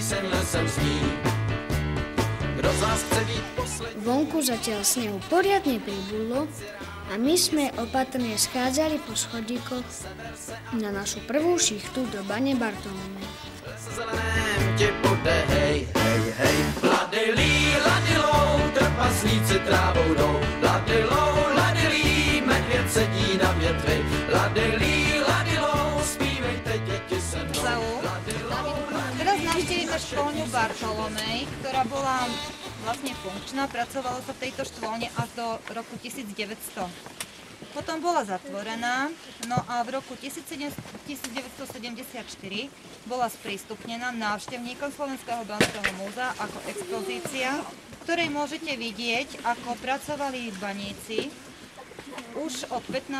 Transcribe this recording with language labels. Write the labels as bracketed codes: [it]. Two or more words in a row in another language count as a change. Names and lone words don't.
[sk] Vonku zatiaľ snehu poriadne pribudlo a my sme opatrne schádzali po schodíkoch na našu prvú šichtu do bane Bartolomej. [cs] Ladilí, ladilou, trpaslíci trávou jdou. Ladilou, ladilí, medvěd sedí na větvi. Ladilí, ladilou, zpívejte děti se mnou. [sk] Teraz navštívime škôlňu Bartolomej, ktorá bola vlastne funkčná, pracovalo sa v tejto škôlne až do roku 1900. Potom bola zatvorená, no a v roku 1974 bola sprístupnená návštevníkom Slovenského banského múzea ako expozícia, v ktorej môžete vidieť, ako pracovali baníci už od 15.